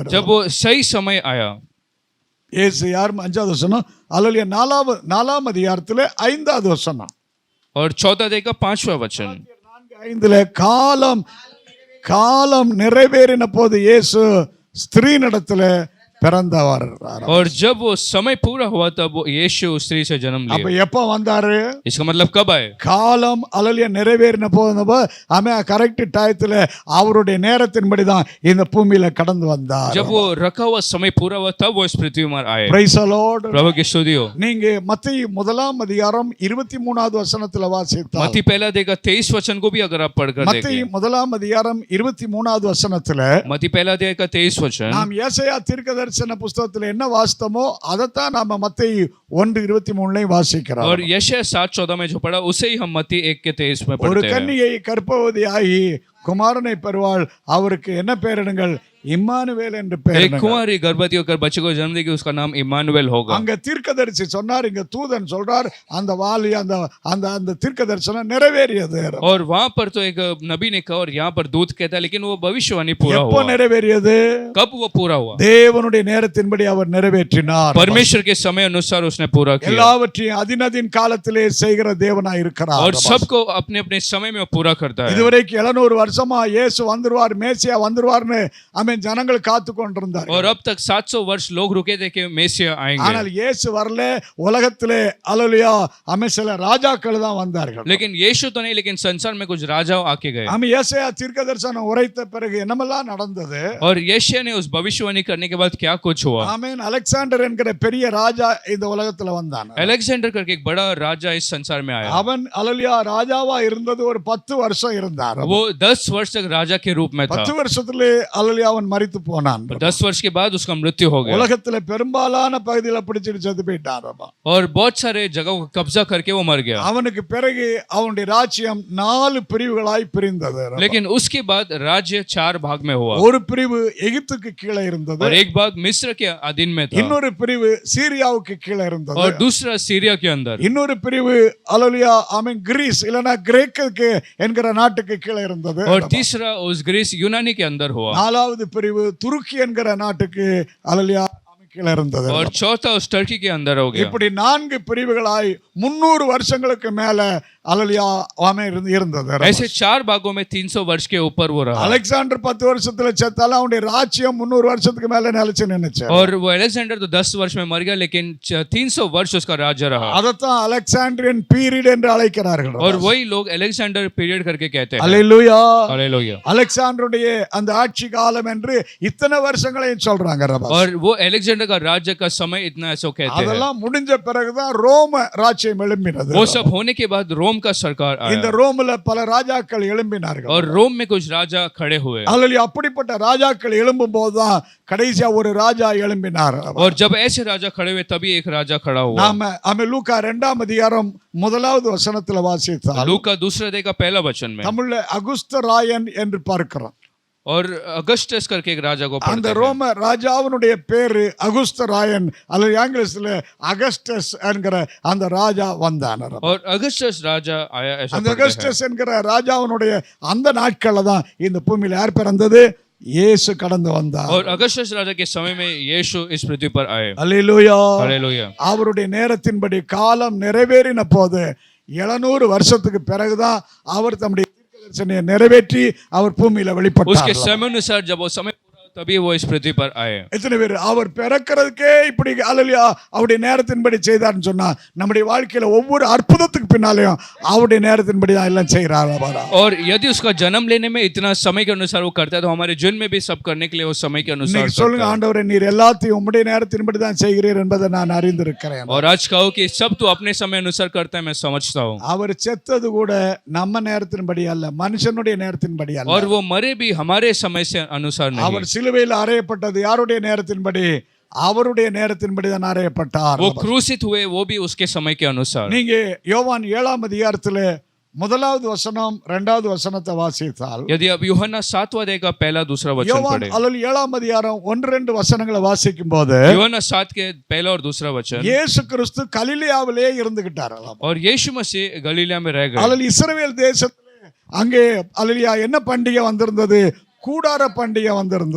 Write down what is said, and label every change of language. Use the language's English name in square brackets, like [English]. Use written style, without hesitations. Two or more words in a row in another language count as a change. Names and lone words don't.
[Hindi] जब वो सही समय आया. [Tamil] இயேசு யார்? 5வது வசனம். அல்லேலூயா, 4ஆம் அதிகாரத்துல 5வது வசனம். [Hindi] और 14 अध्याय का 5वां वचन, [Tamil] 4:5 காலம் நிறைவேறின போது இயேசு ஸ்திரீனிடத்துல பிறந்தவர். [Hindi] और जब वो समय पूरा हुआ तब वो यीशु स्त्री से जन्म [Tamil] அப்ப [Hindi] लिए. [Tamil] எப்ப வந்தாரு? [Hindi] इसका मतलब कब आए? [Tamil] காலம் அல்லேலூயா நிறைவேறின போது அவன் கரெக்ட் டயத்துல அவருடைய நேரத்தின்படி தான் இந்த பூமியில கடந்து வந்தார். [Hindi] जब वो रखा हुआ समय पूरा हुआ तब वो इस पृथ्वी में आए. [English] Praise the Lord. [Hindi] प्रभु की स्तुति हो. [Tamil] நீங்க மத்தேயு 1ஆம் அதிகாரம் 23வது வசனத்துல வாசித்தால், [Hindi] मत्ती पहला देगा 23 वचन को भी अगर आप पढ़कर [Tamil] மத்தேயு [Hindi] देखें, [Tamil] 1ஆம் அதிகாரம் 23வது வசனத்துல [Hindi] मत्ती पहला अध्याय का 23 वचन, [Tamil] நாம் ஏசாயா தீர்க்கதரிசன புத்தகத்துல என்ன வாசித்தோமோ அதைத்தான் நாம மத்தேயு 1:23 வாசிக்கிறோம். [Hindi] और यशायाह 7:14 में जो पढ़ा उसे ही हम मत्ती 1 के 23 में [Tamil] ஒரு [Hindi] पढ़ते हैं. [Tamil] கன்னிகை கர்ப்பவதியாகி குமாரனை பெறுவாள், அவருக்கு என்ன பெயரிடுங்கள்? இம்மானுவேல் என்று [Hindi] एक [Tamil] பெயரிடுங்கள். [Hindi] कुंवारी गर्भवती होकर बच्चे को जन्म देगी, उसका नाम इमानुएल होगा. [Tamil] அங்க தீர்க்கதரிசி சொன்னார், இங்க தூதன் சொல்றார், அந்த வாலி அந்த அந்த அந்த தீர்க்கதரிசனம் நிறைவேறியது. [Hindi] और वहां पर तो एक नबी ने कहा और यहाँ पर दूत कहता है, लेकिन वो भविष्यवाणी पूरा [Tamil] எப்போ [Hindi] हुआ. [Tamil] நிறைவேறியது? [Hindi] कब वो पूरा हुआ? [Tamil] தேவனுடைய நேரத்தின்படி அவர் நிறைவேற்றினார். [Hindi] परमेश्वर के समय अनुसार उसने पूरा किया [Tamil] எல்லாவற்றையும் அதினதின் காலத்திலே செய்கிற தேவனாய் இருக்கிறார். [Hindi] और सबको अपने अपने समय में वो पूरा करता है. [Tamil] இதுவரைக்கும் 700 வருஷமா இயேசு வந்துருவார், மேசியா வந்துருவார்னு ஆமென் ஜனங்கள் காத்து கொண்டிருந்தார். [Hindi] और अब तक 700 वर्ष लोग रुके थे कि मेसिया आएंगे, [Tamil] ஆனால் இயேசு வரல. உலகத்திலே அல்லேலூயா ஆமென் சில ராஜாக்கள் தான் வந்தார்கள். [Hindi] लेकिन यीशु तो नहीं, लेकिन संसार में कुछ राजाओं आके गए. [Tamil] ஆமென். ஏசாயா தீர்க்கதரிசனம் உரைத்த பிறகு என்னமெல்லாம் நடந்தது? [Hindi] और यशायाह ने उस भविष्यवाणी करने के बाद क्या कुछ हुआ? [Tamil] ஆமென். அலெக்சாண்டர் என்கிற பெரிய ராஜா இந்த உலகத்துல வந்தான். [Hindi] अलेक्जेंडर करके एक बड़ा राजा इस संसार में आया. [Tamil] அவன் அல்லேலூயா ராஜாவா இருந்தது ஒரு 10 வருஷம் இருந்தார். [Hindi] वो 10 वर्ष तक राजा के रूप में था. [Tamil] 10 வருஷத்திலே அல்லேலூயா அவன் மரித்து போனான். [Hindi] 10 वर्ष के बाद उसका मृत्यु हो गया. [Tamil] உலகத்துல பெரும்பாலான பகுதியில பிடிச்சிட்டு செத்து போயிட்டான். [Hindi] और बहुत सारे जगहों को कब्जा करके वो मर गया. [Tamil] அவனுக்கு பிறகு அவனுடைய ராஜ்யம் 4 பிரிவுகளாய் பிரிந்தது. [Hindi] लेकिन उसके बाद राज्य 4 भाग में हुआ. [Tamil] ஒரு பிரிவு எகிப்துக்கு கீழே இருந்தது, [Hindi] और एक भाग मिस्र के अधीन में था, [Tamil] இன்னொரு பிரிவு சீரியாவுக்கு கீழே இருந்தது, [Hindi] और दूसरा सीरिया के अंदर, [Tamil] இன்னொரு பிரிவு அல்லேலூயா ஆமென் கிரீஸ் இல்லனா கிரேக்குக்கு என்கிற நாட்டுக்கு கீழே இருந்தது, [Hindi] और तीसरा उस ग्रीस यूनानी के अंदर हुआ, [Tamil] நாலாவது பிரிவு துருக்கி என்கிற நாட்டுக்கு அல்லேலூயா கீழே இருந்தது, [Hindi] और चौथा उस टर्की के अंदर हो गया. [Tamil] இப்படி 4 பிரிவுகளாய் 300 வருஷங்களுக்கு மேல அல்லலியா ஆமே இருந்தது. [Hindi] ऐसे 4 भागों में 300 वर्ष के ऊपर वो रहा। [Tamil] அலெக்சாண்டர் 10 வருஷத்துல செத்தாலும் அவனுடைய ராஜ்யம் 300 வருஷத்துக்கு மேல நிலைச்சு நின்னுச்சு. [Hindi] और वो अलेक्जेंडर तो 10 वर्ष में मर गया, लेकिन 300 वर्ष उसका राज्य रहा। [Tamil] அதத்தான் [English] Alexandrian period [Tamil] என்று அழைக்கிறார்கள். [Hindi] और वही लोग अलेक्जेंडर पीरियड करके कहते हैं। [Tamil] அல்லேலூயா. [Hindi] हालेलुया। [Tamil] அலெக்சாண்டருடைய அந்த ஆட்சி காலம் என்று இத்தனை வருஷங்களையும் சொல்றாங்க. [Hindi] और वो अलेक्जेंडर का राज्य का समय इतना ऐसा कहते हैं। [Tamil] அதெல்லாம் முடிஞ்ச பிறகுதான் ரோம ராஜ்யம் எழும்பினது. [Hindi] वो सब होने के बाद रोम का सरकार [Tamil] இந்த [Hindi] आया [Tamil] ரோம்ல பல ராஜாக்கள் எழும்பினார்கள். [Hindi] और रोम में कुछ राजा खड़े हुए। [Tamil] அல்லேலூயா. அப்படிப்பட்ட ராஜாக்கள் எழும்பும் போதுதான் கடைசியா ஒரு ராஜா எழும்பினார். [Hindi] और जब ऐसे राजा खड़े हुए तभी एक राजा खड़ा हुआ। [Tamil] நாம லூக்கா 2ஆம் அதிகாரம் 1வது வசனத்துல வாசித்தால் [Hindi] लूका दूसरे अध्याय का पहला वचन में [Tamil] தமிழ்ல அகுஸ்தராயன் என்று பார்க்கிறோம். [Hindi] और अगस्टस करके एक राजा को [Tamil] அந்த [Hindi] पढ़ते हैं। [Tamil] ரோம ராஜாவினுடைய பேரு அகுஸ்தராயன் அல்லது ஆங்கிலத்துல அகஸ்டஸ் என்கிற அந்த ராஜா வந்தான். [Hindi] और अगस्टस राजा आया ऐसा [Tamil] அந்த [Hindi] पढ़ते हैं। [Tamil] அகஸ்டஸ் என்கிற ராஜாவினுடைய அந்த நாட்கள்ல தான் இந்த பூமியில யார் பிறந்தது? இயேசு கடந்து வந்தார். [Hindi] और अगस्टस राजा के समय में यीशु इस पृथ्वी पर आए। [Tamil] அல்லேலூயா. [Hindi] हालेलुया। [Tamil] அவருடைய நேரத்தின்படி காலம் நிறைவேறின போது 700 வருஷத்துக்கு பிறகுதான் அவர் தம்முடைய தீர்க்கதரிசனையை நிறைவேற்றி அவர் பூமியில [Hindi] उसके [Tamil] வெளிப்பட்டார். [Hindi] समय अनुसार जब वो समय पूरा तभी वो इस पृथ्वी पर आए। [Tamil] எத்தனை பேர் அவர் பிறக்கிறதுக்கே இப்படி அல்லேலூயா அவருடைய நேரத்தின்படி செய்தார்னு சொன்னா நம்முடைய வாழ்க்கையில ஒவ்வொரு அற்புதத்துக்கு பின்னாலேயும் அவருடைய நேரத்தின்படி தான் எல்லாம் செய்யறாரு. [Hindi] और यदि उसका जन्म लेने में इतना समय के अनुसार वो करता है तो हमारे जीवन में भी सब करने के लिए वो समय के अनुसार [Tamil] இன்னைக்கு சொல்லுங்க, [Hindi] करता है। [Tamil] ஆண்டவரே நீர் எல்லாத்தையும் உம்முடைய நேரத்தின்படி தான் செய்கிறீர் என்பதை நான் அறிந்திருக்கிறேன். [Hindi] और आज कहो कि सब तो अपने समय अनुसार करता है, मैं समझता हूँ। [Tamil] அவர் செத்தது கூட நம்ம நேரத்தின்படி அல்ல, மனுஷனுடைய நேரத்தின்படி அல்ல. [Hindi] और वो मरे भी हमारे समय से अनुसार नहीं। [Tamil] அவர் சிலுவையில் அறையப்பட்டது யாருடைய நேரத்தின்படி? அவருடைய நேரத்தின்படி தான் அறையப்பட்டார். [Hindi] वो क्रूसित हुए वो भी उसके समय के अनुसार। [Tamil] நீங்க யோவான் 7ஆம் அதிகாரத்துல 1வது வசனம் 2வது வசனத்தை வாசித்தால், [Hindi] यदि अब यूहन्ना 7वां अध्याय का पहला दूसरा वचन [Tamil] யோவான் [Hindi] पढ़े। [Tamil] அல்லது 7ஆம் அதிகாரம் 1-2 வசனங்களை வாசிக்கும் போது [Hindi] यूहन्ना 7 के पहला और दूसरा वचन। [Tamil] இயேசு கிறிஸ்து கலிலேயாவிலே இருந்துகிட்டார். [Hindi] और यीशु मसीह गलीला में रह गए। [Tamil] அல்லது இஸ்ரவேல் தேசத்துல அங்கே அல்லேலூயா என்ன பண்டிகை வந்திருந்தது? கூடார பண்டிகை வந்திருந்தது.